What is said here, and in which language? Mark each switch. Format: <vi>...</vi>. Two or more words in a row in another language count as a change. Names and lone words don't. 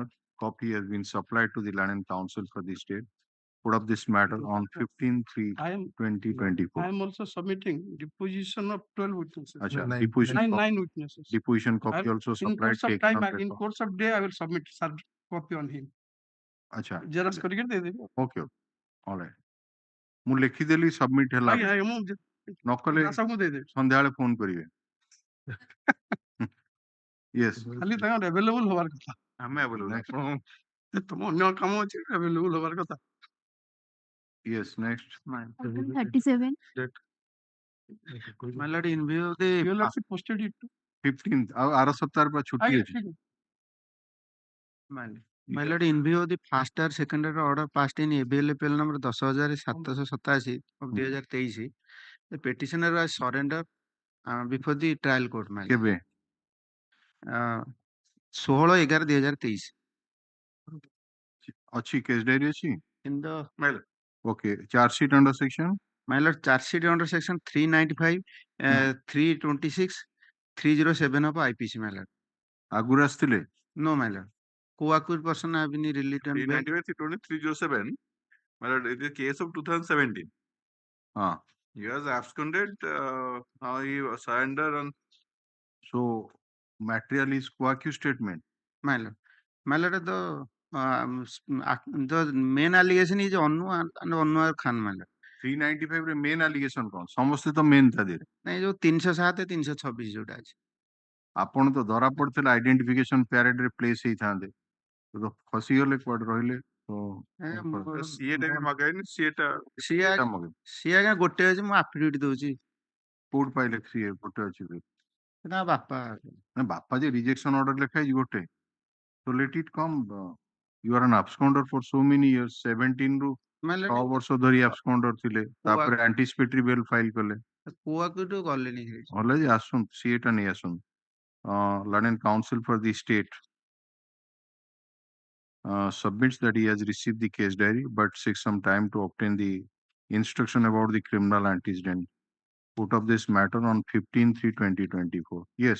<en>Copy has been supplied to the Learned Counsel for the state. Put up this matter on 15/3/2024. I am also submitting deposition of 12 witnesses. Acha, deposition Nine witnesses. deposition copy I'll- also In supplied. course of taken time, on in record. course of day, I will submit copy on him. Acha.</en> <or>Xerox କରିକି ଦେଇଦେବି।</or> <en>Okay. All right.</en> <or>ମୁଁ ଲେଖିଦେଲି submit ହେଲା। ଆଜ୍ଞା, ଆଜ୍ଞା, ମୁଁ ନ କଲେ ଦାସଙ୍କୁ ଦେଇଦେବି। ସନ୍ଧ୍ୟାବେଳେ ଫୋନ କରିବେ। Yes. ଖାଲି ତାଙ୍କର available ହବାର କଥା। ଆମେ available। ତମ ଅନ୍ୟ କାମ ଅଛି, available ହବାର କଥା।</or> <en>Yes, next. Item 37. My lord, in view of the Your lordship posted it.</en> <or>15th ଆଉ ଆର ସପ୍ତାହରେ ପା ଛୁଟି ଆଜ୍ଞା, ଅଛି। ଠିକ ଅଛି।</or> <en>My lord, in view of the first or second order passed in ABLPL number 10,787 of 2023, the petitioner was surrendered before the trial court. My lord.</en> <or>କେବେ? 16/11/2023. ଅଛି</or> <en>case diary</en> <or>ଅଛି?</or> <en>In the Okay. Charge sheet under section? My lord, charge sheet under section 395, 326, 307 of IPC. My lord. ଆଗରୁ ଆସିଥିଲେ? No, my lord. Co-accused person have been released on bail. 397, my lord, it is a case of 2017. He was absconded. He surrendered on. So, material is co-accused statement. My lord, the main allegation is Anu and Anwar Khan. My lord.</en> <or>395 ରେ</or> <en>main allegation</en> <or>କଣ? ସମସ୍ତେ ତ main ତା ଦେହରେ। ନାଇଁ ଯୋଉ 307 326 ଯୋଉଟା ଅଛି। ଆପଣ ତ ଧରା ପଡିଥିଲେ</or> <en>identification parade</en> <or>ରେ ପ୍ଲେସ୍ ହେଇଥାନ୍ତେ। ତ ଫସିଗଲେ କୁଆଡେ ରହିଲେ। ସିଏ ଟା ବି ମଗାଇନି, ସିଏ ଆଜ୍ଞା ଗୋଟେ ଅଛି, ମୁଁ ଆଫିଡେଭିଟ ଦଉଛି। କୋଉଠି ପାଇଲେ ସିଏ ଗୋଟେ ଅଛି? ନା ବାପା ଯେ</or> <en>rejection order</en> <or>ଲେଖା ହେଇଛି ଗୋଟେ।</or> <en>So let it come. You are an absconder for so many years.</en> <or>17 ରୁ 6 ବର୍ଷ ଧରି absconder ଥିଲେ। ତାପରେ</or> <en>anticipatory bail file</en> <or>କଲେ। କୋଆକୁ ଗଲେନି। ଭଲ ଯେ ଆସନ୍ତୁ, ସିଏଟା ନେଇ ଆସନ୍ତୁ।</or> <en>Learned Counsel for the state submits that he has received the case diary but seeks some time to obtain the instruction about the criminal antecedent. Put up this matter on 15/3/2024. Yes.</en>